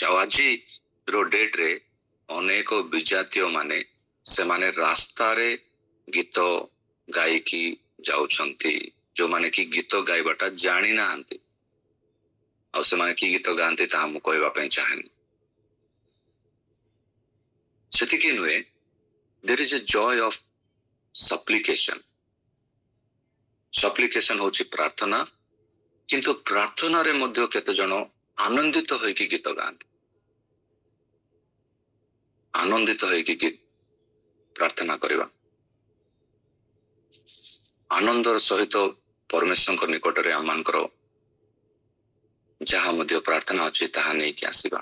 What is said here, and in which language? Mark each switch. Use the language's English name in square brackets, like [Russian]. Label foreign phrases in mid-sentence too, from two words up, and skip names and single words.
[Odia] ଆଉ ଆଜିର ଡେଟରେ ଅନେକ ବିଜାତୀୟ ମାନେ ସେମାନେ ରାସ୍ତାରେ ଗୀତ ଗାଇକି ଯାଉଛନ୍ତି, ଯୋଉମାନେ କି ଗୀତ ଗାଇବାଟା ଜାଣି ନାହାନ୍ତି। ଆଉ ସେମାନେ କି ଗୀତ ଗାଆନ୍ତି ତାହା ମୁଁ କହିବା ପାଇଁ ଚାହେଁନି। ସେତିକି ନୁହେଁ, [English] there is a joy of supplication. [Odia] ସପ୍ଲିକେସନ ହଉଛି ପ୍ରାର୍ଥନା, କିନ୍ତୁ ପ୍ରାର୍ଥନାରେ ମଧ୍ୟ କେତେ ଜଣ ଆନନ୍ଦିତ ହୋଇକି ଗୀତ ଗାଆନ୍ତି। ଆନନ୍ଦିତ ହୋଇକି ପ୍ରାର୍ଥନା କରିବା, ଆନନ୍ଦର ସହିତ ପରମେଶ୍ୱରଙ୍କ ନିକଟରେ ଆମମାନଙ୍କର ଯାହା ମଧ୍ୟ ପ୍ରାର୍ଥନା ଅଛି ତାହା ନେଇକି ଆସିବା।